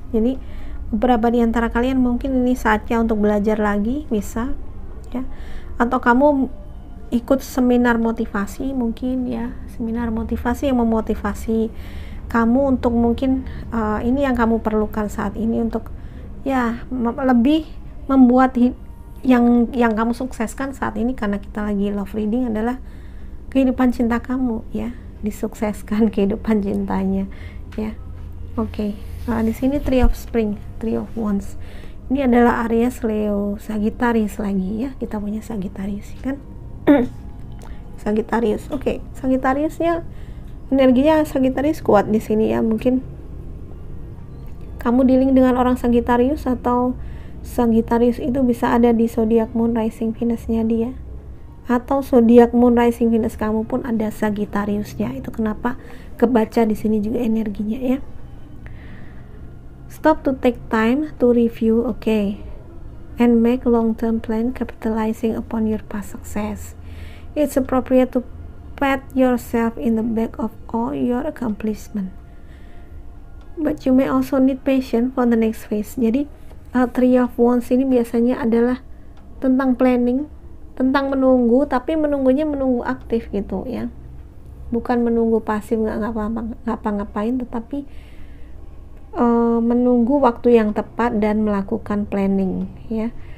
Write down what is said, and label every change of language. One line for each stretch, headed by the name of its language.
Indonesian: Jadi beberapa di antara kalian mungkin ini saatnya untuk belajar lagi, bisa ya, atau kamu ikut seminar motivasi mungkin ya, seminar motivasi yang memotivasi kamu untuk mungkin ini yang kamu perlukan saat ini untuk ya lebih membuat yang kamu sukseskan saat ini. Karena kita lagi
English: love reading
Indonesian: adalah kehidupan cinta kamu ya, disukseskan kehidupan cintanya ya. Oke. Di sini Three of Spring, Three of Wands. Ini adalah Aries, Leo, Sagittarius lagi ya. Kita punya Sagittarius kan. Sagittarius. Oke. Sagittariusnya energinya Sagittarius kuat di sini ya. Mungkin kamu dealing dengan orang Sagittarius, atau Sagittarius itu bisa ada di zodiak Moon Rising Venus-nya dia, atau zodiak Moon Rising Venus kamu pun ada Sagittariusnya. Itu kenapa kebaca di sini juga energinya ya.
English: Stop to take time to review, and make long-term plan capitalizing upon your past success. It's appropriate to pat yourself in the back of all your accomplishment. But you may also need patience for the next phase.
Indonesian: Jadi Three of Wands ini biasanya adalah tentang planning, tentang menunggu, tapi menunggunya menunggu aktif gitu ya, bukan menunggu pasif nggak ngapa-ngapain, tetapi menunggu waktu yang tepat dan melakukan planning ya.